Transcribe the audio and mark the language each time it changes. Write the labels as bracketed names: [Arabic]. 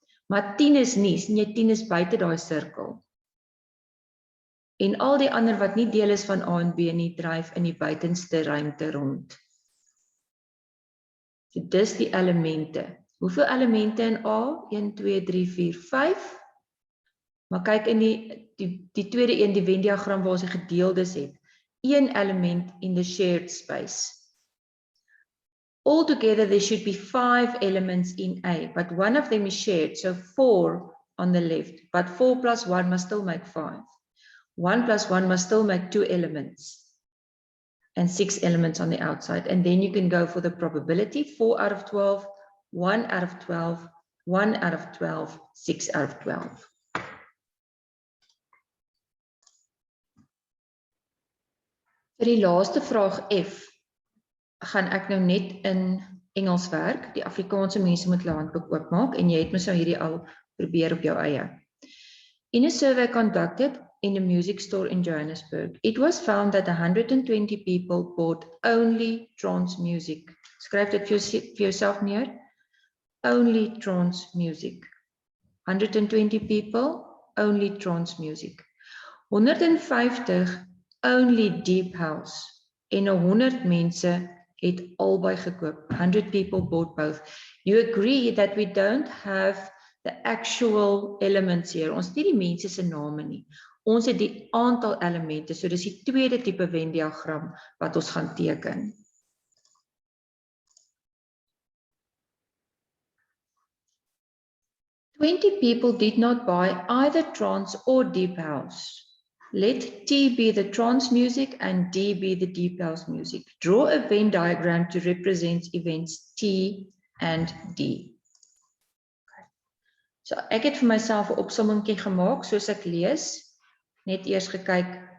[Afrikaans] Maar 10 is nie, sien jy 10 is buite daai sirkel. En al die ander wat nie deel is van A en B nie, dryf in die buitenste ruimte rond. So dis die elemente. Hoeveel elemente in A? 1, 2, 3, 4, 5. Maar kyk in die tweede een, die Venn-diagram waar ons die gedeeldes het. [English] 1 element in the shared space. Altogether there should be 5 elements in A, but one of them is shared, so 4 on the left, but 4 plus 1 must still make 5. 1 plus 1 must still make 2 elements. And 6 elements on the outside. And then you can go for the probability, 4 out of 12, 1 out of 12, 1 out of 12, 6 out of 12. [Afrikaans] Vir die laaste vraag F, gaan ek nou net in Engels werk. Die Afrikaanse mense moet hulle handboek oopmaak en jy het mos nou hierdie al probeer op jou eie. [English] In a survey conducted in a music store in Johannesburg, it was found that 120 people bought only trance music. [Afrikaans] Skryf dit vir jouself neer. [English] Only trance music. 120 people, only trance music. 150 only deep house. [Afrikaans] En 100 mense het albei gekoop. [English] 100 people bought both. You agree that we don't have the actual elements here. [Afrikaans] Ons het nie die mense se name nie. Ons het die aantal elemente. So dis die tweede tipe Venn-diagram wat ons gaan teken. [English] "20 people did not buy either trance or deep house. Let T be the trance music and D be the deep house music. Draw a Venn diagram to represent events T and D." [Afrikaans] So ek het vir myself 'n opsommingkie gemaak soos ek lees. Net eers gekyk